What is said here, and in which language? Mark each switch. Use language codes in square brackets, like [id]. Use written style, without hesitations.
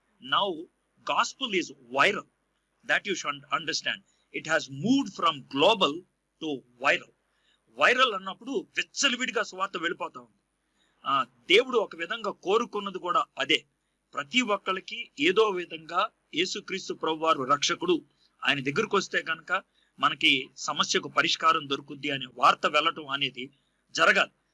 [en] Now gospel is viral, that you should understand. It has moved from global to viral. [te] Viral అన్నప్పుడు విచ్చలవిడిగా సువార్త వెళ్ళిపోతా ఉంది. దేవుడు ఒక విధంగా కోరుకున్నది కూడా అదే. ప్రతి ఒక్కరికి ఏదో విధంగా యేసుక్రీస్తు ప్రభువారు రక్షకుడు, ఆయన దగ్గరకు వస్తే కనుక మనకి సమస్యకు పరిష్కారం దొరుకుద్ది అనే వార్త వెళ్ళటం అనేది జరగాలి.